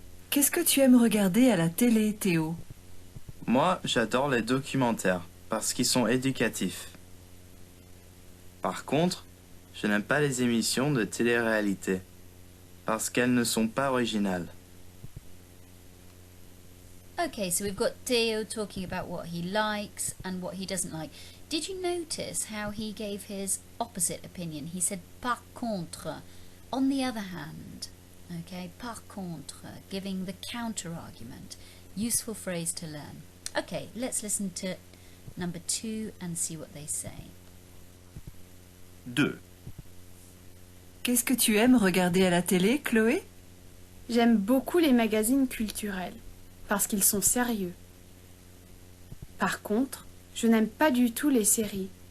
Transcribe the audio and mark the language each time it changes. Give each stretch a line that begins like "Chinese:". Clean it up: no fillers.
French: Qu'est-ce que tu aimes regarder à la télé, Théo? Moi, j'adore les documentaires parce qu'ils sont éducatifs. Par contre, je n'aime pas les émissions de télé-réalité parce qu'elles ne sont pas originales.
English: Okay, so we've got Theo talking about what he likes and what he doesn't like. Did you notice how he gave his opposite opinion? He said par contre, on the other hand. Okay, par contre, giving the counter argument. Useful phrase to learn. Okay, let's listen to number 2 and see what they say. 2.
French: Qu'est-ce que tu aimes regarder à la télé, Chloé? J'aime beaucoup les magazines culturels, parce qu'ils sont sérieux. Par contre, je n'aime pas du tout les séries.